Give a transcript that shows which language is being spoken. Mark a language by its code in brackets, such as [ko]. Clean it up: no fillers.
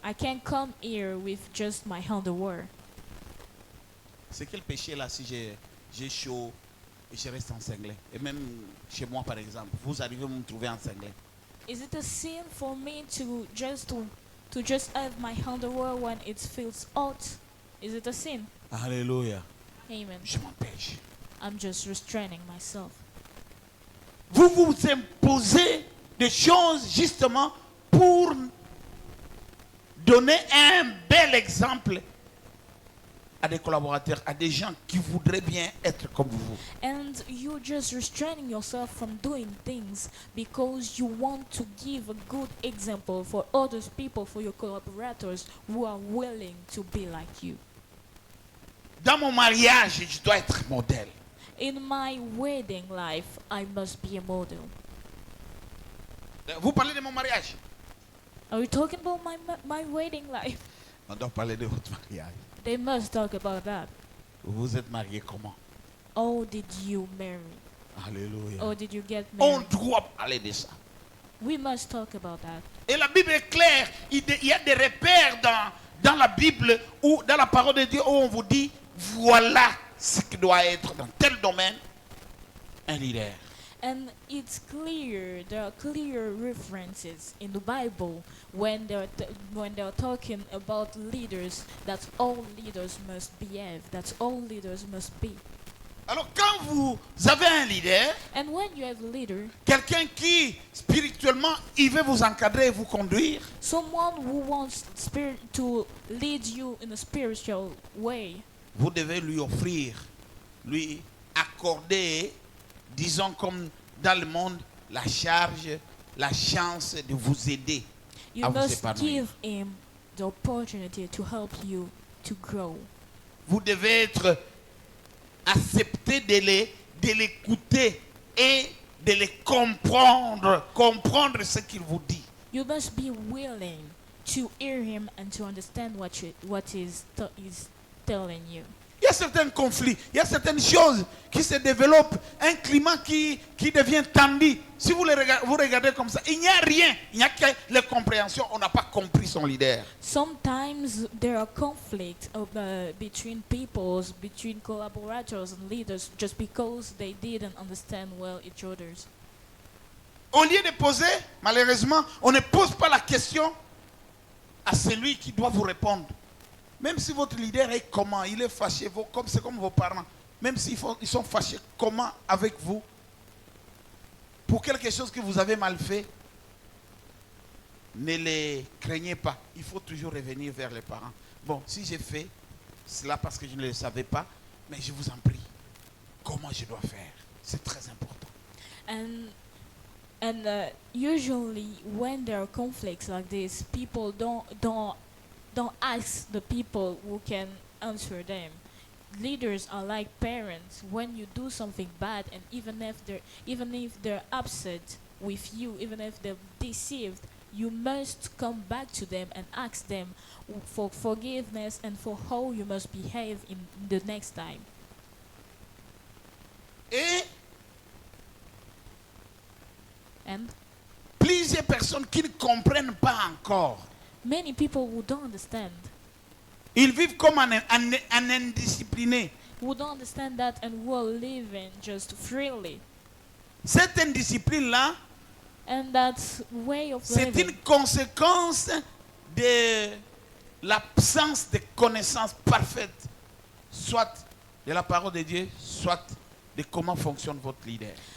[en] I can come here with just my underwear. [fr] C'est quel péché là si j'ai chaud et je reste enseigné? Et même chez moi par exemple, vous arrivez à me trouver enseigné. [en] Is it a sin for me to just have my underwear when it feels hot? Is it a sin? Alléluia. Amen. [fr] Je m'empêche. [en] I'm just restraining myself. [fr] Vous vous imposez des choses justement pour donner un bel exemple à des collaborateurs, à des gens qui voudraient bien être comme vous. [en] And you're just restraining yourself from doing things because you want to give a good example for other people, for your collaborators who are willing to be like you. [fr] Dans mon mariage, je dois être modèle. [en] In my wedding life, I must be a model. [fr] Vous parlez de mon mariage? [en] Are we talking about my wedding life? [fr] On doit parler de votre mariage. [en] They must talk about that. [fr] Vous êtes marié comment? [en] How did you marry? Alléluia. How did you get [fr] On [en] married? [fr] doit parler de ça. [en] We must talk about that. [fr] Et la Bible est claire. Il y a des repères dans la Bible ou dans la parole de Dieu où on vous dit voilà ce qui doit être dans tel domaine un leader. [en] And it's clear, there are clear references in the Bible when they're talking about leaders, that all leaders must behave, that all leaders must be. [fr] Alors quand vous avez un leader, [en] And when you have a leader, [fr] quelqu'un qui spirituellement il veut vous encadrer et vous conduire, [en] someone who wants to lead you in a spiritual way, [fr] vous devez lui offrir, lui accorder, disons comme dans le monde, la charge, la chance de vous aider [en] you [fr] à vous [en] must [fr] épanouir. [en] give him the opportunity to help you to grow. [fr] Vous devez être accepté de l'écouter et de le comprendre ce qu'il vous dit. [en] You must be willing to hear him and to understand what he's telling you. [fr] Il y a certains conflits, il y a certaines choses qui se développent, un climat qui devient tendu. Si vous regardez comme ça, il n'y a rien, il n'y a que la compréhension. On n'a pas compris son leader. [en] Sometimes there are conflicts between peoples, between collaborators and leaders, just because they didn't understand well each other's. [fr] Au lieu de poser, malheureusement, on ne pose pas la question à celui qui doit vous répondre. Même si votre leader est comment, il est fâché, c'est comme vos parents. Même s'ils sont fâchés, comment avec vous, pour quelque chose que vous avez mal fait, ne les craignez pas. Il faut toujours revenir vers les parents. Bon, si j'ai fait cela parce que je ne le savais pas, mais je vous en prie, comment je dois faire? C'est très important. [en] And usually when there are conflicts like this, people don't ask the people who can answer them. Leaders are like parents. When you do something bad, and even if they're upset with you, even if they're deceived, you must come back to them and ask them for forgiveness and for how you must behave in the next time. And [fr] plusieurs personnes qui ne comprennent pas encore. [en] many people who don't understand, [fr] Ils vivent comme un indiscipliné. [en] who don't understand that and who are living just freely. [fr] Cette indiscipline-là, [en] And that way of [fr] c'est [en] living [fr] une conséquence de l'absence de connaissance parfaite, soit de la parole de Dieu, soit de comment fonctionne votre leader.